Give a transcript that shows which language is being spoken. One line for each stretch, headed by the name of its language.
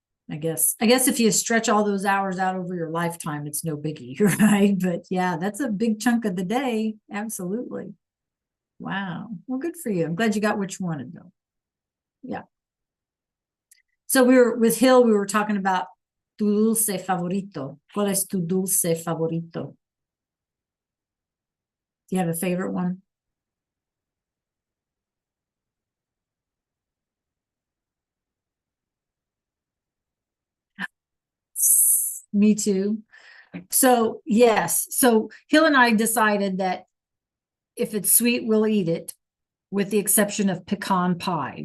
English: I guess if you stretch all those hours out over your lifetime, it's no biggie, right? But yeah, that's a big chunk of the day. Absolutely. Wow. Well, good for you. I'm glad you got what you wanted though. Yeah. So we were with Hill, we were talking about
Spanish: tu dulce favorito. ¿Cuál es tu dulce favorito?
English: Do you have a favorite one? Me too. So yes, so Hill and I decided that if it's sweet, we'll eat it, with the exception of pecan pie.